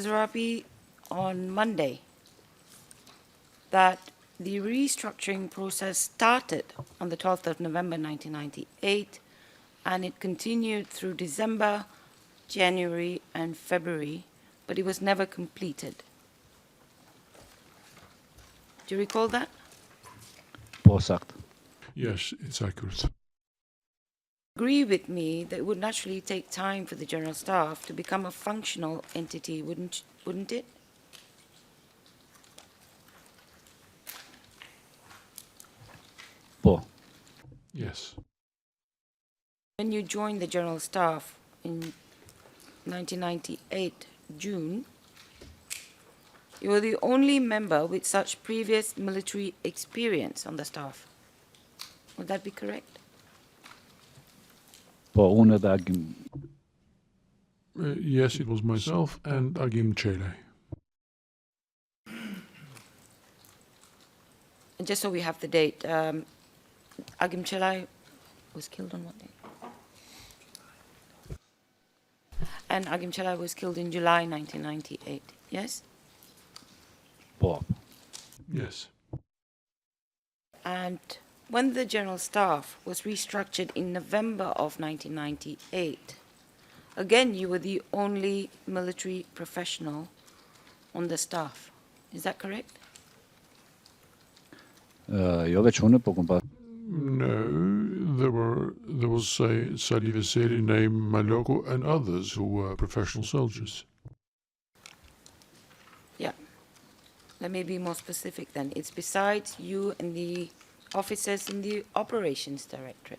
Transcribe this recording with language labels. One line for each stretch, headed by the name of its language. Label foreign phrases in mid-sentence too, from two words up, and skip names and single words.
English: Zerapi, on Monday that the restructuring process started on the 12th of November 1998 and it continued through December, January and February, but it was never completed. Do you recall that?
Albanian: Po, sakt.
English: Yes, it's accurate. Agree with me that it would naturally take time for the general staff to become a functional entity, wouldn't it?
Albanian: Po.
English: Yes. When you joined the general staff in 1998, June, you were the only member with such previous military experience on the staff. Would that be correct?
Albanian: Po, unë dhe Agim.
English: Yes, it was myself and Agim Çele. And just so we have the date, Agim Çele was killed on what day? And Agim Çele was killed in July 1998, yes?
Albanian: Po.
English: Yes. And when the general staff was restructured in November of 1998, again, you were the only military professional on the staff. Is that correct?
Albanian: Jo veç unë, po kom pas.
English: No, There was Sali Veseli, named Maloko, and others who were professional soldiers. Yeah. Let me be more specific then. It's besides you and the officers in the Operations Directorate.